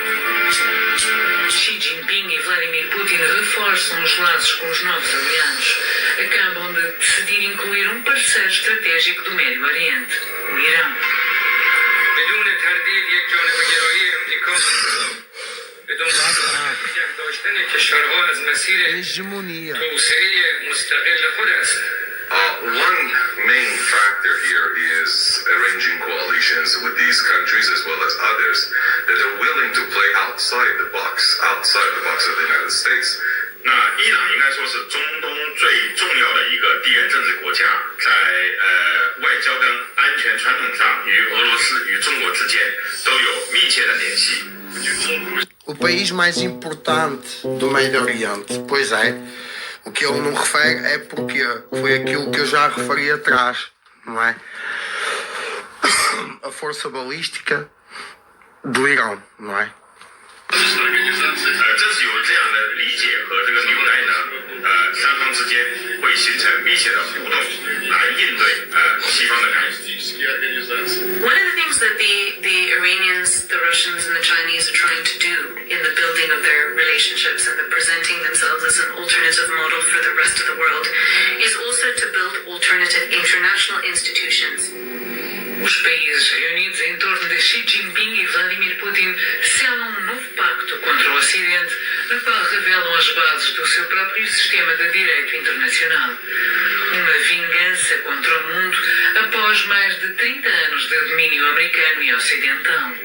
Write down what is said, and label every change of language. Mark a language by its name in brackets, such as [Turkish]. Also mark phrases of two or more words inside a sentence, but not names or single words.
[Portuguese] Xi Jinping e Vladimir Putin reforçam os laços com os novos aliados. Acabam de decidir incluir um parceiro estratégico do Médio Oriente, o Irão. Hegemonia. [English] One main factor here is arranging coalitions with these countries as well as others that are willing to play outside the box of the United States. [Chinese] 那伊朗应该说是中东最重要的一个地缘政治国家，在外交跟安全传统上，与俄罗斯与中国之间都有密切的联系。 [Portuguese] O país mais importante do Médio Oriente, pois é. O que ele não refere é porque foi aquilo que eu já referi atrás, não é? A força balística do Irão, não é? [Chinese] 正是有这样的理解和这个纽带呢，三方之间会形成密切的互动，来应对西方的干预。 [English] One of the things that the Iranians, the Russians, and the Chinese are trying to do in the building of their relationships and the presenting themselves as an alternative model for the rest of the world is also to build alternative international institutions. [Portuguese] Os países reunidos em torno de Xi Jinping e Vladimir Putin selam um novo pacto contra o Ocidente, no qual revelam as bases do seu próprio sistema de direito internacional. Uma vingança contra o mundo após mais de 30 anos de domínio americano e ocidental.